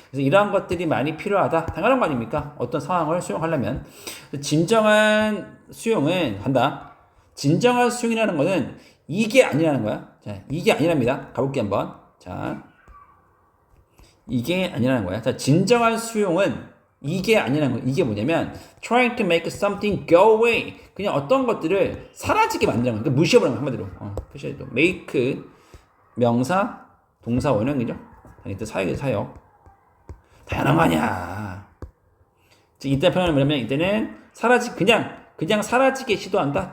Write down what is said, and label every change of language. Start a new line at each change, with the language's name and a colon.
Korean: 그래서 이러한 것들이 많이 필요하다. 당연한 거 아닙니까? 어떤 상황을 수용하려면. 진정한 수용은 한다. 진정한 수용이라는 것은 이게 아니라는 거야. 자, 이게 아니랍니다. 가볼게 한번. 자, 이게 아니라는 거야. 자, 진정한 수용은 이게 아니라는 거. 이게 뭐냐면
English: trying to make something go away.
Korean: 그냥 어떤 것들을 사라지게 만드는 거야. 그러니까 무시해버리는 거야. 한마디로. 표시해도 make 명사, 동사 원형이죠. 이때 사역이죠, 사역. 다양한 거 아니야. 이때 표현은 뭐냐면 이때는 그냥 사라지게 시도한다.